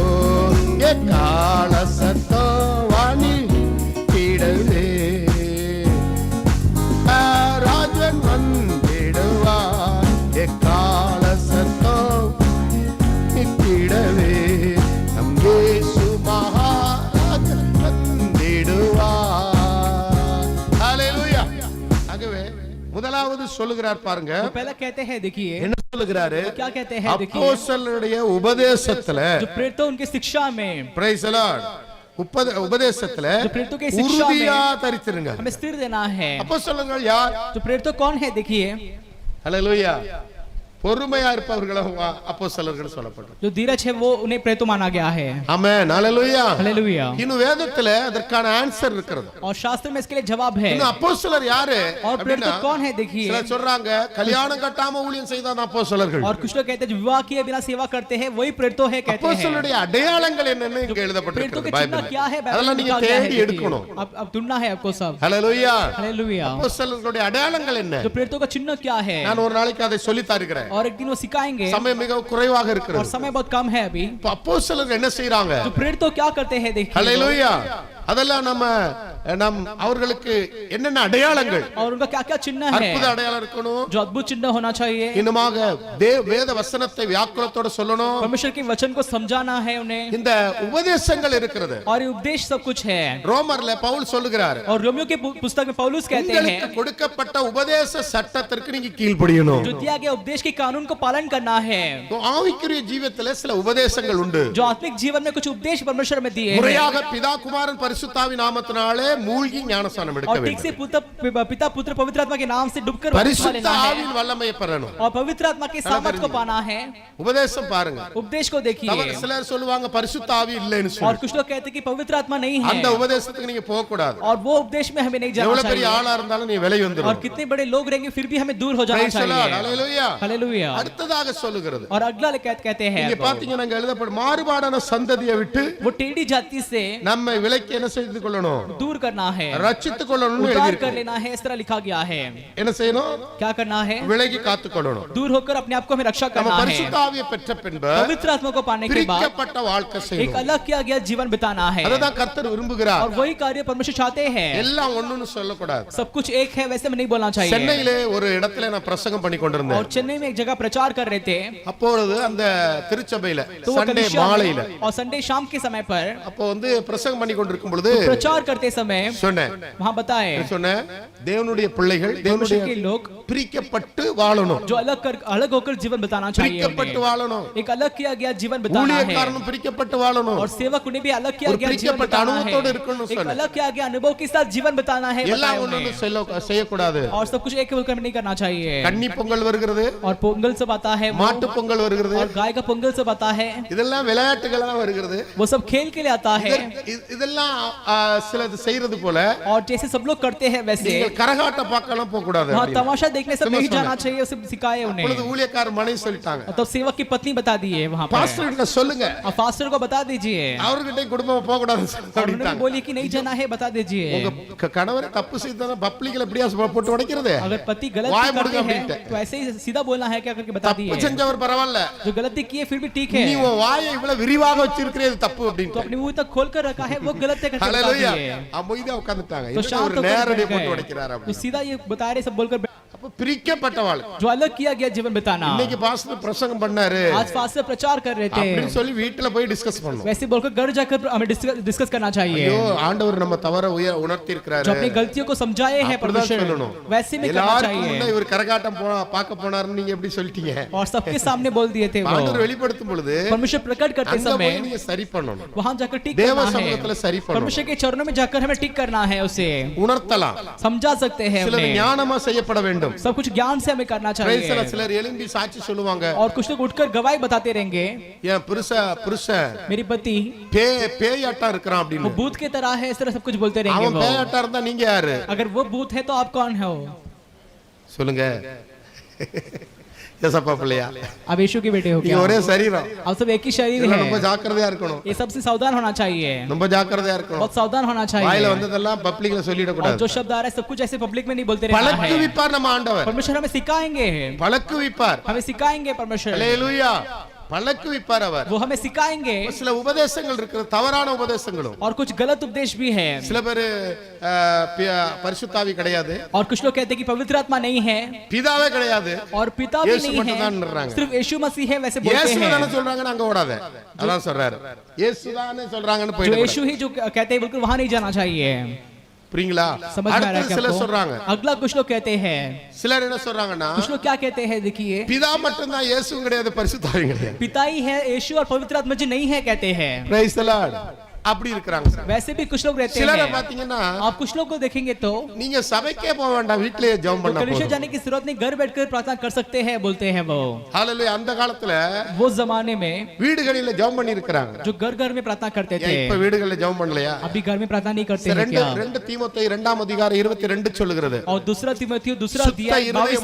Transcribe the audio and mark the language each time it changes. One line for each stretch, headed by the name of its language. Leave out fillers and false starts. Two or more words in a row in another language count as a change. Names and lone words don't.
Tamil: எக்கால சத்தம் வானில் கிடவே ராஜன் வந்திடுவார். எக்கால சத்தம் கிடவே நம் இயேசு மகாராஜன் வந்திடுவார். ஹல்லேலூயா. ஆகவே முதலாவது சொல்லுகிறார் பாருங்க,
Hindi: पहला कहते हैं देखिए,
Tamil: என்ன சொல்லுகிறாரு?
Hindi: क्या कहते हैं देखिए,
Tamil: அப்போஸ்தலருடைய உபதேசத்துல,
Hindi: जो प्रेरितों उनकी शिक्षा में,
English: Praise the Lord,
Tamil: உபதேசத்துல
Hindi: जो प्रेरितों की शिक्षा
Tamil: உறுதியா
Hindi: में
Tamil: தரித்திருங்க.
Hindi: हमें स्थिर देना है.
Tamil: அப்போஸ்தலர்கள் யார்?
Hindi: जो प्रेरित कौन है देखिए,
Tamil: ஹல்லேலூயா. பொறுமையா இருப்பவர்களும் அப்போஸ்தலர்கள் சொல்லப்பட்டது.
Hindi: जो धीरज है वो उन्हें प्रेरित माना गया है.
Tamil: ஆமென். ஹல்லேலூயா.
Hindi: हालेलुया.
Tamil: இன்னும் வேதத்துல அதற்கான ஆன்சர் இருக்கிறது.
Hindi: और शास्त्र में इसके लिए जवाब है.
Tamil: இன்னும் அப்போஸ்தலர் யாரு?
Hindi: और प्रेरित कौन है देखिए,
Tamil: சிலர் சொல்றாங்க கல்யாணம் கட்டாம ஊழியம் செய்தான் அப்போஸ்தலர்கள்.
Hindi: और कुछ लोग कहते हैं जो विवाह किए बिना सेवा करते हैं वही प्रेरित है कहते हैं.
Tamil: அப்போஸ்தலருடைய அடையாளங்கள் என்னன்னு இங்க
Hindi: प्रेरितों
Tamil: எழுதப்பட்டிருக்கிறது
Hindi: के चिन्ह
Tamil: பைபிள்ல.
Hindi: क्या है
Tamil: அதெல்லாம்
Hindi: बाइबल
Tamil: நீங்க
Hindi: में लिखा गया है
Tamil: தேடி
Hindi: देखिए.
Tamil: எடுக்கணும்.
Hindi: अब ढूंढना है आपको सब.
Tamil: ஹல்லேலூயா.
Hindi: हालेलुया.
Tamil: அப்போஸ்தலர்களுடைய அடையாளங்கள் என்ன?
Hindi: जो प्रेरितों का चिन्ह क्या है,
Tamil: நான் ஒரு நாளைக்கு அதை சொல்லி தருகிறேன்.
Hindi: और एक दिन वो सिखाएंगे.
Tamil: சமயம் மிக குறைவாக
Hindi: और
Tamil: இருக்கிறது.
Hindi: समय बहुत कम है अभी.
Tamil: இப்ப அப்போஸ்தலர்கள் என்ன செய்றாங்க?
Hindi: जो प्रेरित क्या करते हैं देखिए,
Tamil: ஹல்லேலூயா. அதெல்லாம் நம் அவர்களுக்கு என்னென்ன அடையாளங்கள்,
Hindi: और उनका क्या क्या चिन्ह है,
Tamil: அற்புத அடையாளம் இருக்கணும்.
Hindi: जो अद्भुत चिन्ह होना चाहिए.
Tamil: இன்னுமாக வேத வசனத்தை வியாக்குலத்தோட சொல்லணும்.
Hindi: परमेश्वर के वचन को समझाना है उन्हें.
Tamil: இந்த உபதேசங்கள் இருக்கிறது.
Hindi: और ये उपदेश सब कुछ है.
Tamil: ரோமர்ல பவுல் சொல்லுகிறார்,
Hindi: और रोमियो के पुस्तक में पौलुस कहते
Tamil: உங்களுக்கு
Hindi: हैं
Tamil: கொடுக்கப்பட்ட உபதேச சட்டத்திற்கு நீங்க கீழ்ப்படியணும்.
Hindi: जो दिया गया उपदेश के कानून को पालन करना है.
Tamil: ஆவிக்குரிய ஜீவியத்துல சில உபதேசங்கள் உண்டு.
Hindi: जो आत्मिक जीवन में कुछ उपदेश परमेश्वर में दिए हैं.
Tamil: முறையாக பிதா குமாரன் பரிசுத்தாவி நாமத்தினாலே மூழ்கி ஞானஸ்நானம் எடுக்க
Hindi: और ठीक से
Tamil: வேண்டும்.
Hindi: पिता पुत्र पवित्र आत्मा के नाम से डूबकर बपतिस्मा
Tamil: பரிசுத்த
Hindi: लेना है.
Tamil: ஆவியின் வல்லமையை பெறணும்.
Hindi: और पवित्र आत्मा के सामर्थ को पाना है.
Tamil: உபதேசம் பாருங்க.
Hindi: उपदेश को देखिए.
Tamil: சிலர் சொல்லுவாங்க பரிசுத்த ஆவி இல்லைன்னு
Hindi: और
Tamil: சொல்லி.
Hindi: कुछ लोग कहते हैं कि पवित्र आत्मा नहीं है.
Tamil: அந்த உபதேசத்துக்கு நீங்க போக கூடாது.
Hindi: और वो उपदेश में हमें नहीं जाना
Tamil: எவ்வளவு பெரிய
Hindi: चाहिए.
Tamil: ஆளா இருந்தாலும் நீ விலை
Hindi: और
Tamil: வந்துரும்.
Hindi: कितने बड़े लोग रहेंगे फिर भी हमें दूर हो जाना
English: Praise the Lord.
Hindi: चाहिए. Hallelujah. हालेलुया.
Tamil: அடுத்ததாக சொல்லுகிறது,
Hindi: और अगला कहते हैं
Tamil: இங்க பாத்தீங்கன்னா இங்க எழுதப்படும் மாறுபாடான சந்ததியை விட்டு
Hindi: वो टेढ़ी जाति से
Tamil: நம்மை விலக்கி என்ன செய்து கொள்ளணும்?
Hindi: दूर करना है,
Tamil: ரட்சித்துக் கொள்ளணும்னு
Hindi: उद्धार
Tamil: எழுதியிருக்கு.
Hindi: कर लेना है, इस तरह लिखा गया है.
Tamil: என்ன செய்யணும்?
Hindi: क्या करना है?
Tamil: விலகி காத்துக் கொள்ளணும்.
Hindi: दूर होकर अपने आप को हमें रक्षा
Tamil: நம்ம
Hindi: करना है.
Tamil: பரிசுத்த ஆவியை பெற்ற பின்பு
Hindi: पवित्र आत्मा को पाने के बाद
Tamil: பிரிக்கப்பட்ட வாழ்க்கை
Hindi: एक
Tamil: செய்யணும்.
Hindi: अलग किया गया जीवन बिताना है.
Tamil: அதுதான் கர்த்தர் விரும்புகிறார்.
Hindi: और वही कार्य परमेश्वर चाहते हैं.
Tamil: எல்லாம் ஒண்ணுன்னு சொல்லக்கூடாது.
Hindi: सब कुछ एक है वैसे में नहीं बोलना चाहिए.
Tamil: சென்னையிலே ஒரு இடத்துல நான் பிரசங்கம் பண்ணி
Hindi: और
Tamil: கொண்டிருந்தேன்.
Hindi: चेन्नई में एक जगह प्रचार कर रहे थे.
Tamil: அப்பொழுது அந்த திருச்சபையில
Hindi: तो वो
Tamil: சண்டே
Hindi: कलीसिया में
Tamil: மாலையில
Hindi: और संडे शाम के समय पर
Tamil: அப்போ வந்து பிரசங்கம் பண்ணி கொண்டிருக்கும் பொழுது
Hindi: प्रचार करते समय समय
Tamil: சொன்னேன்
Hindi: वहाँ बताए
Tamil: சொன்னேன் தேவனுடைய பிள்ளைகள்
Hindi: परमेश्वर के
Tamil: தேவனுடைய
Hindi: लोग
Tamil: பிரிக்கப்பட்டு வாழணும்
Hindi: जो अलग होकर जीवन बताना चाहिए
Tamil: பிரிக்கப்பட்டு வாழணும்
Hindi: एक अलग किया गया जीवन बताना है
Tamil: ஊழியக்காரனும் பிரிக்கப்பட்டு வாழணும்
Hindi: और सेवक उन्हें भी अलग किया
Tamil: ஒரு
Hindi: गया जीवन
Tamil: பிரிக்கப்பட்ட
Hindi: बताना है
Tamil: அனுபவத்தோடு இருக்கணும்
Hindi: एक
Tamil: சொன்னேன்
Hindi: अलग किया गया अनुभव के साथ जीवन बताना है
Tamil: எல்லாம் ஒண்ணு செய்யக்கூடாது
Hindi: और सब कुछ एक होकर नहीं करना चाहिए
Tamil: கன்னி பொங்கல் வருகிறது
Hindi: और पोंगल सब आता है
Tamil: மாட்டு பொங்கல் வருகிறது
Hindi: और गाय का पोंगल सब आता है
Tamil: இதெல்லாம் விளையாட்டுகளா வருகிறது
Hindi: वो सब खेल के लिए आता है
Tamil: இதெல்லாம் சிலது செய்யறது போல
Hindi: और जैसे सब लोग करते हैं वैसे
Tamil: நீங்கள் கரகாட்ட பார்க்கலாம் போக கூடாது
Hindi: वहाँ तमाशा देखने सब नहीं जाना चाहिए उसे सिखाए उन्हें
Tamil: அப்பொழுது ஊழியக்கார மனைவி சொல்லிட்டாங்க
Hindi: तो सेवक की पत्नी बता दी है वहाँ पर
Tamil: பாஸ்டர் கிட்ட சொல்லுங்க
Hindi: और फास्टर को बता दीजिए
Tamil: அவர்கிட்ட குடும்பம் போக கூடாது
Hindi: और उन्होंने बोली कि नहीं जाना है बता दीजिए
Tamil: உங்க கணவர் தப்பு செய்தா பப்ளிக்ல எப்படியா போட்டு உடைக்கிறது
Hindi: अगर पति गलत करते हैं तो ऐसे ही सीधा बोलना है क्या करके बता दिए
Tamil: தப்பு செஞ்சவர் பரவாயில்ல
Hindi: जो गलती किए फिर भी ठीक है
Tamil: நீ உன் வாயை இவ்வளவு விரிவாக வச்சிருக்கிறது தப்பு
Hindi: तो
Tamil: அப்படினு
Hindi: अपने मुंह तक खोल कर रखा है वो गलत है करके बता
Tamil: ஹalleluya
Hindi: दिए
Tamil: அமைதியா உட்கார்ந்துட்டாங்க
Hindi: तो
Tamil: இது
Hindi: शांत
Tamil: ஒரு
Hindi: होकर
Tamil: நேரடி
Hindi: बैठ
Tamil: போட்டு
Hindi: गए
Tamil: உடைக்கிறார்
Hindi: तो
Tamil: அப்படி
Hindi: सीधा ये बता रहे सब बोलकर
Tamil: அப்ப பிரிக்கப்பட்டவாள்
Hindi: जो अलग किया गया जीवन बताना
Tamil: இன்னைக்கு பாஸ்டர் பிரசங்கம் பண்ணாரு
Hindi: आज फास्टर प्रचार कर रहे थे
Tamil: அப்படினு சொல்லி வீட்ல போய் டிஸ்கஸ் பண்ணோம்
Hindi: वैसे बोलकर घर जाकर हमें डिस्कस करना चाहिए
Tamil: ஐயோ ஆண்டவர் நம்ம தவற உணர்த்தி
Hindi: जो
Tamil: இருக்கிறாரு
Hindi: अपनी गलतियों को समझाए हैं परमेश्वर वैसे में करना
Tamil: எல்லாரும்
Hindi: चाहिए
Tamil: இவர் கரகாட்டம் பார்க்க போனாருன்னு நீங்க எப்படி சொல்லிட்டீங்க
Hindi: और सबके सामने बोल दिए थे वो
Tamil: ஆண்டவர் வெளிப்படுத்தும் பொழுது
Hindi: परमेश्वर प्रकट करते
Tamil: அங்க
Hindi: समय
Tamil: போய் நீங்க சரி பண்ணணும்
Hindi: वहां जाकर ठीक
Tamil: தேவ
Hindi: करना
Tamil: சமூகத்துல
Hindi: है
Tamil: சரி பண்ணணும்
Hindi: परमेश्वर के चरणों में जाकर हमें ठीक करना है उसे
Tamil: உணர்த்தலாம்
Hindi: समझा सकते हैं
Tamil: சிலது
Hindi: उन्हें
Tamil: ஞானமா செய்யப்பட வேண்டும்
Hindi: सब कुछ ज्ञान से हमें करना चाहिए
Tamil: சிலர் எழும்பி சாட்சி சொல்லுவாங்க
Hindi: और कुछ लोग उठकर गवाही बताते रहेंगे
Tamil: என் புருஷன்
Hindi: मेरी पति
Tamil: பேயாட்டா இருக்கிறான்
Hindi: वो
Tamil: அப்படின்னு
Hindi: भूत की तरह है इस तरह सब कुछ बोलते रहेंगे
Tamil: அவன்
Hindi: वो
Tamil: பேயாட்டா இருந்தா நீங்க யாரு
Hindi: अगर वो भूत है तो आप कौन हो
Tamil: சொல்லுங்க ஏசப்பா பிள்ளையா
Hindi: अब यीशु के बेटे हो
Tamil: நீங்க
Hindi: क्या
Tamil: ஒரே சரீரம்
Hindi: अब सब एक ही शरीर
Tamil: இதெல்லாம் ரொம்ப
Hindi: है
Tamil: ஜாக்கிரதையா இருக்கணும்
Hindi: ये सबसे सावधान होना चाहिए
Tamil: ரொம்ப ஜாக்கிரதையா இருக்கணும்
Hindi: बहुत सावधान होना
Tamil: வாயில
Hindi: चाहिए
Tamil: வந்ததெல்லாம் பப்ளிக்ல சொல்லிட
Hindi: और
Tamil: கூடாது
Hindi: जो शब्द आ रहा है सब कुछ ऐसे पब्लिक में नहीं बोलते रहना
Tamil: பழக்கு
Hindi: है
Tamil: விப்பார் நம்ம ஆண்டவர்
Hindi: परमेश्वर हमें सिखाएंगे
Tamil: பழக்கு விப்பார்
Hindi: हमें सिखाएंगे परमेश्वर
Tamil: ஹalleluya பழக்கு விப்பார் அவர்
Hindi: वो हमें सिखाएंगे
Tamil: சில உபதேசங்கள் இருக்கு தவறான உபதேசங்களும்
Hindi: और कुछ गलत उपदेश भी है
Tamil: சில பேர் பரிசுத்தாவி கிடையாது
Hindi: और कुछ लोग कहते हैं कि पवित्र आत्मा नहीं है
Tamil: பிதாவே கிடையாது
Hindi: और पिता भी यीशु नहीं
Tamil: மட்டும் தான்
Hindi: है
Tamil: சொல்றாங்க.
Hindi: सिर्फ यीशु मसीह है वैसे बोलते
Tamil: இயேசு
Hindi: हैं
Tamil: தான சொல்றாங்கன்னு அங்க ஓடாத அதான் சொல்றாரு இயேசு தானே சொல்றாங்கன்னு
Hindi: जो
Tamil: போயிடு
Hindi: यीशु ही जो कहते हैं बिल्कुल वहां नहीं जाना चाहिए
Tamil: புரியுங்களா
Hindi: समझ में आ रहा है
Tamil: அடுத்து
Hindi: क्या
Tamil: சிலர்
Hindi: आपको?
Tamil: சொல்றாங்க
Hindi: अगला कुछ लोग कहते हैं
Tamil: சிலர் என்ன சொல்றாங்கன்னா
Hindi: कुछ लोग क्या कहते हैं देखिए
Tamil: பிதா மட்டும் தான் இயேசு கிடையாது பரிசுத்தாவி கிடையாது
Hindi: पिता ही है यीशु और पवित्र आत्मा जी नहीं है कहते हैं
English: Praise the Lord
Tamil: அப்படி இருக்காங்க
Hindi: वैसे भी कुछ लोग रहते
Tamil: சிலரை
Hindi: हैं
Tamil: பாத்தீங்கன்னா
Hindi: आप कुछ लोग को देखेंगे तो
Tamil: நீங்க சபைக்கே போக வேண்டாம் வீட்லயே ஜெபம் பண்ணா
Hindi: कलीसिया
Tamil: போதும்
Hindi: जाने की जरूरत नहीं घर बैठकर प्रार्थना कर सकते हैं बोलते हैं वो
Tamil: ஹalleluya அந்த காலத்துல
Hindi: वो जमाने में
Tamil: வீடுகளில ஜெபம் பண்ணி இருக்காங்க
Hindi: जो घर घर में प्रार्थना करते थे
Tamil: இப்ப வீடுகளில ஜெபம் பண்ணலையா
Hindi: अभी घर में प्रार्थना नहीं करते हैं
Tamil: ரெண்டு
Hindi: क्या
Tamil: ரெண்டு தீமோத்தேயு 2ஆம் அதிகாரம் 22 சொல்லுகிறது
Hindi: और दूसरा तिमोथेयु दूसरा
Tamil: சுத்த
Hindi: अध्याय 22